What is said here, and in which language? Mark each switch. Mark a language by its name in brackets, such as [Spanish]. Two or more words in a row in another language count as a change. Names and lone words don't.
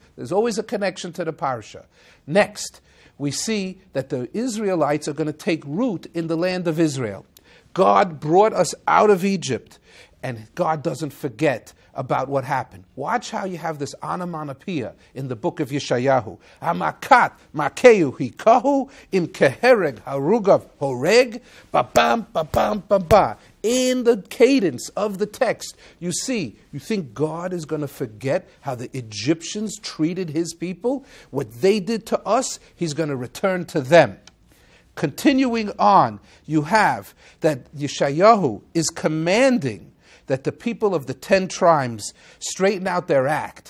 [English] There's always a connection to the Parsha. Next, we see that the Israelites are going to take root in the land of Israel. God brought us out of Egypt, and God doesn't forget about what happened. Watch how you have this onomatopoeia in the book of Yeshayahu. [Hebrew] הכמכת מכהו הכהו אם כהרג הרגיו הרג ba-bam, ba-bam, ba-ba. [English] In the cadence of the text, you think God is going to forget how the Egyptians treated his people? What they did to us, he's going to return to them. Continuing on, you have that Yeshayahu is commanding that the people of the 10 tribes straighten out their act.